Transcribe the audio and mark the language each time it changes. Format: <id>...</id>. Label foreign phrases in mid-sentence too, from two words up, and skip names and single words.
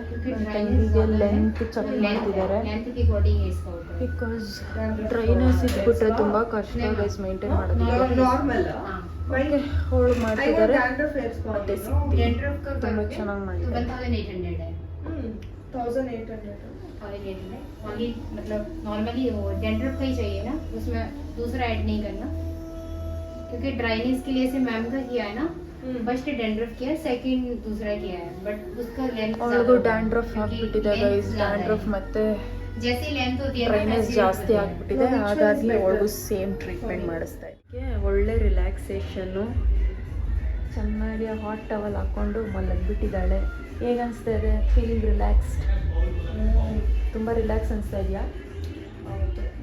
<kn>ನನ್ನ ತಂಗಿಗೆ ಲೆಂತ್ ಚೆಕ್ ಮಾಡ್ತಿದ್ದಾರೆ.</kn> <en>because dryness</en> <kn>ಇದ್ಬಿಟ್ರೆ ತುಂಬ ಕಷ್ಟ</kn> <en>guys maintain</en> <kn>ಮಾಡೋದು. ಅವಳು ಮಾಡ್ತಿದ್ದಾರೆ, ಮತ್ತೆ ಸಿಗ್ತೀವಿ. ತುಂಬ ಚೆನ್ನಾಗಿ ಮಾಡ್ತಿದ್ದಾರೆ. 1800</kn> <hi>ओनली मतलब नॉर्मली वो डेंड्रफ का ही चाहिए ना, उसमें दूसरा ऐड नहीं करना, क्योंकि ड्राइनेस के लिए से मैम का किया है ना,</hi> <en>first dandruff</en> <hi>किया, सेकंड दूसरा किया है, बट उसका लेंथ</hi> <kn>ಅವಳಿಗೂ ಡ್ಯಾಂಡ್ರಫ್ ಆಗ್ಬಿಟ್ಟಿದೆ ಗೈಸ್. ಡ್ಯಾಂಡ್ರಫ್ ಮತ್ತೆ</kn> <hi>जैसे लेंथ होती है</hi> <kn>ಡ್ರೈನೆಸ್ ಜಾಸ್ತಿ ಆಗ್ಬಿಟ್ಟಿದೆ. ಹಾಗಾಗಿ ಅವಳಿಗೂ</kn> <en>same treatment</en> <kn>ಮಾಡಿಸ್ತಾ ಇದ್ದಕ್ಕೆ. ಒಳ್ಳೆ ರಿಲ್ಯಾಕ್ಸೇಷನ್ನು. ಚೆನ್ನಾಗಿ</kn> <en>hot towel</en> <kn>ಹಾಕ್ಕೊಂಡು ಮಲಗಿಬಿಟ್ಟಿದ್ದಾಳೆ. ಹೇಗೆ ಅನಿಸ್ತಾ ಇದೆ?</kn> <en>feel relaxed?</en> <kn>ತುಂಬ ರಿಲ್ಯಾಕ್ಸ್ ಅನಿಸ್ತಾ ಇದೆಯಾ? ಹೌದು.</kn>